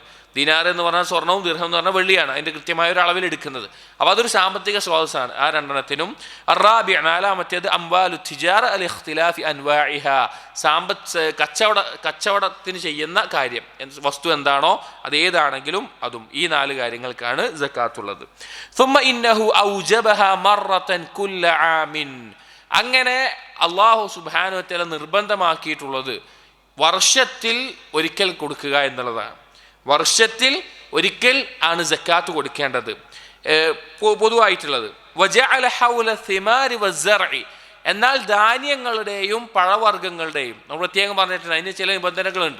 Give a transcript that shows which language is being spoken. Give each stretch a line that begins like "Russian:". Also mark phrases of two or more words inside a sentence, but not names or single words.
Malayalam: ദിനാർ എന്ന് പറഞ്ഞാൽ സ്വർണവും, ദിർഹം എന്ന് പറഞ്ഞാൽ വെള്ളിയാണ്. അതിൻ്റെ കൃത്യമായ ഒരു അളവിൽ എടുക്കുന്നത്. അപ്പോൾ അതൊരു സാമ്പത്തിക സ്രോതസ്സാണ് ആ 2 അറാബി, 4മത്തേത്
Arabic: أموال التجارة الاختلاف أنواعها,
Malayalam: കച്ചവടത്തിന് ചെയ്യുന്ന കാര്യം, വസ്തു എന്താണോ അതേതാണെങ്കിലും അതും. ഈ 4 കാര്യങ്ങൾക്കാണ് സക്കാത്തുള്ളത്.
Arabic: ثم إنه أوجبها مرة كل عام.
Malayalam: അങ്ങനെ
Arabic: الله سبحانه وتعالى
Malayalam: നിർബന്ധമാക്കിയിട്ടുള്ളത് വർഷത്തിൽ ഒരിക്കൽ കൊടുക്കുക എന്നുള്ളതാണ്. വർഷത്തിൽ ഒരിക്കൽ ആണ് സക്കാത്ത് കൊടുക്കേണ്ടത് പൊതുവായിട്ടുള്ളത്.
Arabic: وجعل حول الثمار والزرع,
Malayalam: എന്നാൽ ധാന്യങ്ങളുടെയും പഴവർഗ്ഗങ്ങളുടെയും നമ്മൾ പ്രത്യേകം പറഞ്ഞിട്ടുണ്ട്, അതിന് ചില നിബന്ധനകളുണ്ട്.